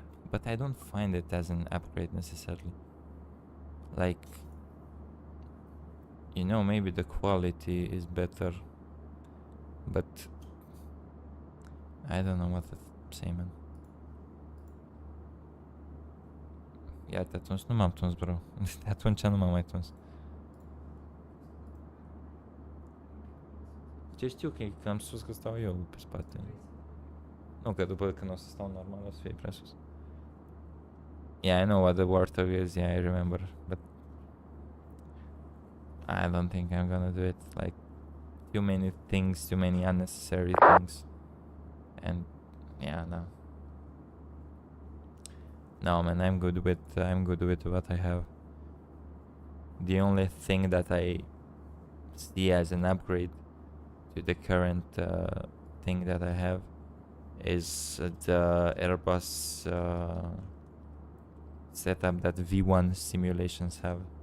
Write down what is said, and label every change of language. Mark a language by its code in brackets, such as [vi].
[en] But I don't find it as an upgrade necessarily. Like... You know, maybe the quality is better. But... I don't know what to say, man. [ro] Iar de atunci nu m-am tuns, bro. De atunci nu m-am mai tuns. Ce știu că am spus că stau eu pe spate. Nu, că după când o să stau normal o să fie prea sus. [en] Yeah, I know what the Warthog is, yeah, I remember. But I don't think I'm gonna do it. Like, too many things, too many unnecessary things. And, yeah, no. No, man, I'm good with what I have. The only thing that I see as an upgrade to the current thing that I have is the Airbus setup that V1 simulations have.